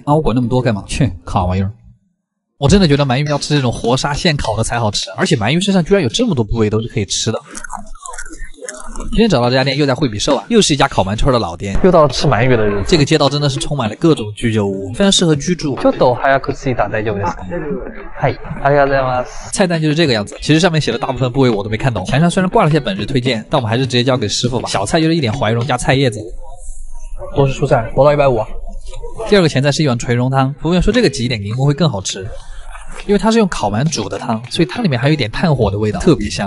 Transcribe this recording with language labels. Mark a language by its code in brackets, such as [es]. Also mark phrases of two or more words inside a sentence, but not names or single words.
[zh] 我管那么多干嘛？去，烤玩意儿。我真的觉得鳗鱼要吃这种活杀现烤的才好吃，而且鳗鱼身上居然有这么多部位都是可以吃的。今天找到这家店又在惠比寿又是一家烤鳗串的老店，又到了吃鳗鱼的日子。这个街道真的是充满了各种居酒屋，非常适合居住。 [ja] ちょっと早く着いた大丈夫ですか？はい、ありがとうございます。 [zh] 菜单就是这个样子，其实上面写的大部分部位我都没看懂。墙上虽然挂了些本日推荐，但我们还是直接交给师傅吧。小菜就是一点怀蓉加菜叶子，都是蔬菜，活到150。第二个前菜是一碗垂蓉汤，服务员说这个挤一点柠檬会更好吃。因为它是用烤鳗煮的汤，所以它里面还有一点炭火的味道，特别香。